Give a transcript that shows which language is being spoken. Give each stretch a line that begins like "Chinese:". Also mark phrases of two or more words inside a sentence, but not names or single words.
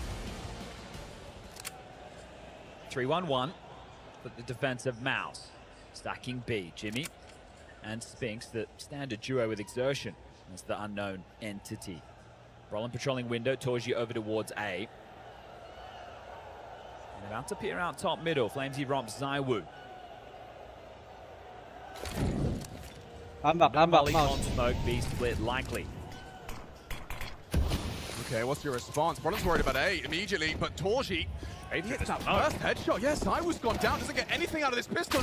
English: 3-1-1 for the defense of Mouz. Stacking B. Jimmy and Spinks, the standard duo with Exertion as the unknown entity. Roland patrolling window. Torji over towards A. And about to peer out top middle. Flamesy romps Zywoo. I'm back, on smoke, B split likely. Okay, what's your response? Roland's worried about A immediately, but Torji hits that first headshot. Yes, Zywoo's gone down. Doesn't get anything out of this pistol.